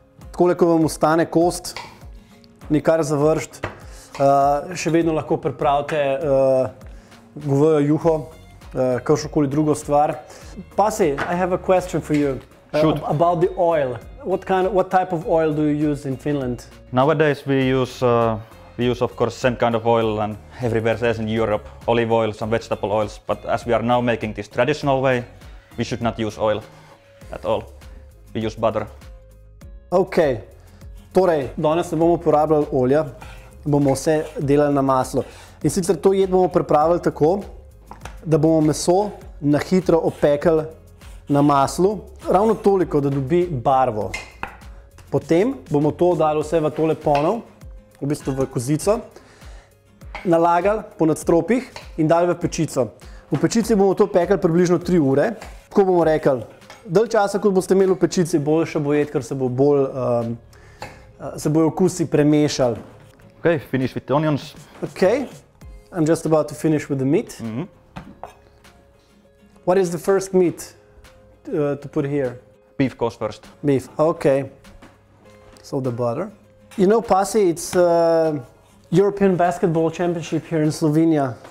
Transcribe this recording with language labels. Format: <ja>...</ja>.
<sl>Takole, ko vam ostane kost, nikar završt, še vedno lahko pripravite govejo juho, kakšnokoli drugo stvar.</sl> <en>Pasi, I have a question for you about the oil. What type of oil do you use in Finland? Nowadays we use of course same kind of oil and everywhere else in Europe, olive oil, some vegetable oils, but as we are now making this traditional way, we should not use oil at all. We use butter.</en> <sl>Ok, torej, danes ne bomo uporabljali olja, bomo vse delali na maslo. In sicer to jed bomo pripravili tako, da bomo meso na hitro opekli na maslu, ravno toliko, da dobi barvo. Potem bomo to dali vse v tole ponev, v bistvu v kozico, nalagali po nadstropjih in dali v pečico. V pečici bomo to pekli približno 3 ure. Tako bomo rekli, dalj časa, kot boste imeli v pečici, boljše bo jed, ker se bo bolj, se bojo okusi premešali.</sl> <en>Okay, finish with the onions. Okay, I'm just about to finish with the meat. What is the first meat to put here? Beef goes first. Beef, okay. So the butter. You know, Pasi, it's European Basketball Championship here in Slovenia.</en>